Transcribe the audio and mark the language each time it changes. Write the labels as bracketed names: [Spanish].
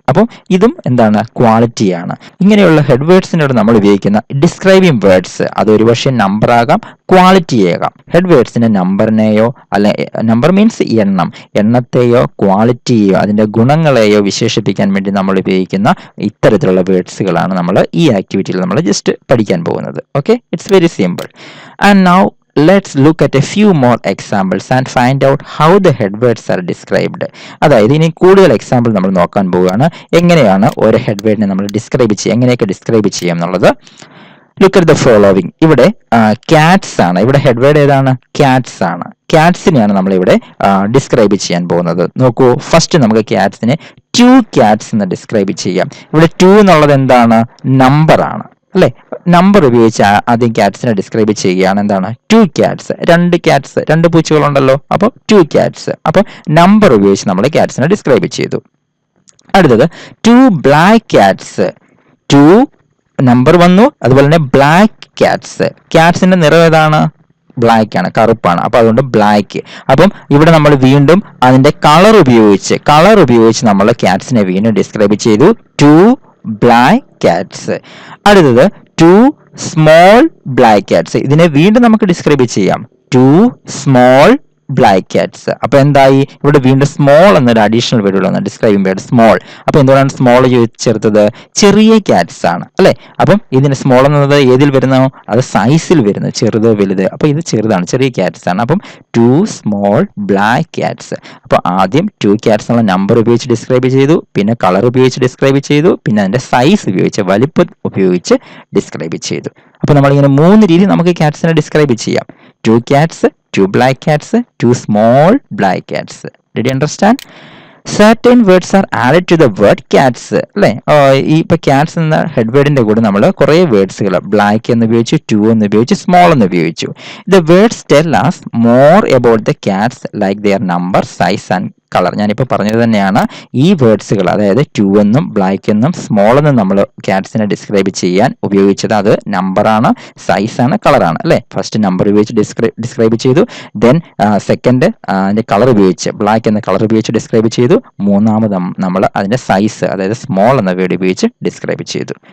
[Malayalam] അപ്പം ഇതും എന്താണ്? ക്വാളിറ്റിയാണ്. ഇങ്ങനെയുള്ള ഹെഡ് വേർഡ്സിനോട് നമ്മൾ ഉപയോഗിക്കുന്ന ഡിസ്ക്രൈബിംഗ് വേർഡ്സ് അത് ഒരുപക്ഷെ നമ്പർ ആകാം, ക്വാളിറ്റി ആകാം. ഹെഡ് വേർഡ്സിന്റെ നമ്പറിനെയോ, അല്ലെ നമ്പർ മീൻസ് എണ്ണം, എണ്ണത്തെയോ ക്വാളിറ്റിയെയോ അതിന്റെ ഗുണങ്ങളെയോ വിശേഷിപ്പിക്കാൻ വേണ്ടി നമ്മൾ ഉപയോഗിക്കുന്ന ഇത്തരത്തിലുള്ള വേർഡ്സുകളാണ് നമ്മൾ ഈ ആക്ടിവിറ്റിയിൽ നമ്മൾ ജസ്റ്റ് പഠിക്കാൻ പോകുന്നത്. [English] Okay, it's very simple. And now let's look at a few more examples and find out how the head words are described. [Malayalam] അതായത് ഇനി കൂടുതൽ എക്സാമ്പിൾ നമ്മൾ നോക്കാൻ പോവുകയാണ്. എങ്ങനെയാണ് ഒരു ഹെഡ് വേർഡിനെ നമ്മൾ ഡിസ്ക്രൈബ് ചെയ്യുക, എങ്ങനെയൊക്കെ ഡിസ്ക്രൈബ് ചെയ്യാം എന്നുള്ളത്. [English] Look at the following. [Malayalam] ഇവിടെ കാറ്റ്സ് ആണ്. ഇവിടെ ഹെഡ് വേർഡ് ഏതാണ്? കാറ്റ്സ് ആണ്. കാറ്റ്സിനെയാണ് നമ്മൾ ഇവിടെ ഡിസ്ക്രൈബ് ചെയ്യാൻ പോകുന്നത്. നോക്കൂ, ഫസ്റ്റ് നമുക്ക് കാറ്റ്സിനെ 2 cats എന്ന് ഡിസ്ക്രൈബ് ചെയ്യാം. ഇവിടെ 2 എന്നുള്ളത് എന്താണ്? നമ്പർ ആണ്, അല്ലെ? നമ്പർ ഉപയോഗിച്ച് ആദ്യം കാറ്റ്സിനെ ഡിസ്ക്രൈബ് ചെയ്യുകയാണ്. എന്താണ്? 2 cats. 2 cats, 2 പൂച്ചകളുണ്ടല്ലോ. അപ്പോൾ 2 cats. അപ്പോൾ നമ്പർ ഉപയോഗിച്ച് നമ്മൾ കാറ്റ്സിനെ ഡിസ്ക്രൈബ് ചെയ്തു. അടുത്തത് [English] 2 black cats. [Malayalam] 2 നമ്പർ വന്നു, അതുപോലെ തന്നെ ബ്ലാക്ക് കാറ്റ്സ്. കാറ്റ്സിന്റെ നിറം ഏതാണ്? ബ്ലാക്ക് ആണ്, കറുപ്പാണ്. അപ്പൊ അതുകൊണ്ട് ബ്ലാക്ക്. അപ്പം ഇവിടെ നമ്മൾ വീണ്ടും അതിന്റെ കളർ ഉപയോഗിച്ച് നമ്മൾ കാറ്റ്സിനെ വീണ്ടും ഡിസ്ക്രൈബ് ചെയ്തു. [English] 2 black cats. [Malayalam] അടുത്തത് [English] 2 small black cats. [Malayalam] ഇതിനെ വീണ്ടും നമുക്ക് ഡിസ്ക്രൈബ് ചെയ്യാം. [English] 2 small black cats. [Malayalam] അപ്പൊ എന്തായി, ഇവിടെ വീണ്ടും സ്മോൾ എന്നൊരു അഡീഷണൽ വേർഡ് വന്നു, ഡിസ്ക്രൈബിംഗ് വേർഡ് സ്മോൾ. അപ്പൊ എന്തുകൊണ്ടാണ് സ്മോൾ ചേർത്തത്? ചെറിയ കാറ്റ്സ് ആണ് അല്ലെ. അപ്പം ഇതിന് സ്മോൾ എന്നത് ഏതിൽ വരുന്നോ, അത് സൈസിൽ വരുന്നു, ചെറുത് വലുത്. അപ്പൊ ഇത് ചെറുതാണ്, ചെറിയ കാറ്റ്സ് ആണ്. അപ്പം 2 സ്മോൾ ബ്ലാക്ക് കാറ്റ്സ്. അപ്പൊ ആദ്യം 2 കാറ്റ്സ് എന്നുള്ള നമ്പർ ഉപയോഗിച്ച് ഡിസ്ക്രൈബ് ചെയ്തു, പിന്നെ കളർ ഉപയോഗിച്ച് ഡിസ്ക്രൈബ് ചെയ്തു, പിന്നെ അതിന്റെ സൈസ് ഉപയോഗിച്ച്, വലിപ്പം ഉപയോഗിച്ച് ഡിസ്ക്രൈബ് ചെയ്തു. അപ്പൊ നമ്മളിങ്ങനെ 3 രീതി നമുക്ക് കാറ്റ്സിനെ ഡിസ്ക്രൈബ് ചെയ്യാം. [English] 2 cats, 2 black cats, 2 small black cats. Did you understand? Certain words are added to the word cats അല്ലേ. [Malayalam] ഈ ഇപ്പൊ കാറ്റ്സ് എന്ന ഹെഡ് വേർഡിന്റെ കൂടെ നമ്മൾ കുറേ വേർഡ്സുകൾ ബ്ലാക്ക് എന്ന് ഉപയോഗിച്ചു, 2 എന്ന് ഉപയോഗിച്ചു, സ്മോൾ എന്ന് ഉപയോഗിച്ചു. [English] The words tell us more about the cats like their number, size and colour. [Malayalam] ഞാനിപ്പോൾ പറഞ്ഞത് തന്നെയാണ്. ഈ വേർഡ്സുകൾ, അതായത് 2 എന്നും ബ്ലാക്ക് എന്നും സ്മോൾ എന്നും നമ്മൾ കാറ്റ്സിനെ ഡിസ്ക്രൈബ് ചെയ്യാൻ ഉപയോഗിച്ചത് അത് നമ്പറാണ്, സൈസാണ്, കളറാണ് അല്ലേ. ഫസ്റ്റ് നമ്പർ ഉപയോഗിച്ച് ഡിസ്ക്രൈബ് ചെയ്തു, ദെൻ സെക്കൻഡ് അതിന്റെ കളർ ഉപയോഗിച്ച്, ബ്ലാക്ക് എന്ന കളർ ഉപയോഗിച്ച് ഡിസ്ക്രൈബ് ചെയ്തു, മൂന്നാമത് നമ്മൾ അതിന്റെ സൈസ്, അതായത് സ്മോൾ എന്ന വേർഡ് ഉപയോഗിച്ച് ഡിസ്ക്രൈബ് ചെയ്തു.